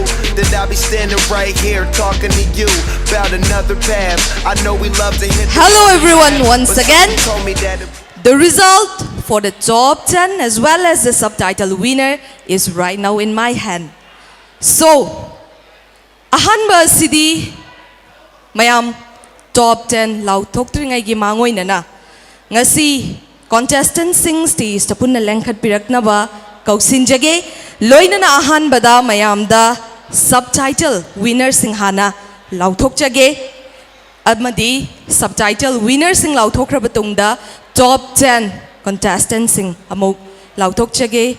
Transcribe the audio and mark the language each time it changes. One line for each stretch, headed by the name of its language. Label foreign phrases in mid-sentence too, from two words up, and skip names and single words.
English: That I'll be standing right here talking to you about another path. I know we love to hit. Hello everyone once again. The result for the top 10 as well as the subtitle winner is right now in my hand. So,
Manipuri: ahanba sidi mayam top 10 lau thok tringai gi mangoi nana. Ngasi contestant sing stage tapunna lengkhat pirakna ba kausinjage loina na ahan bada mayam da
English: subtitle winner
Manipuri: singhana lauthok jage amadi
English: subtitle winner
Manipuri: sing lauthok rabatungda
English: top 10 contestant
Manipuri: sing amok lauthok jage.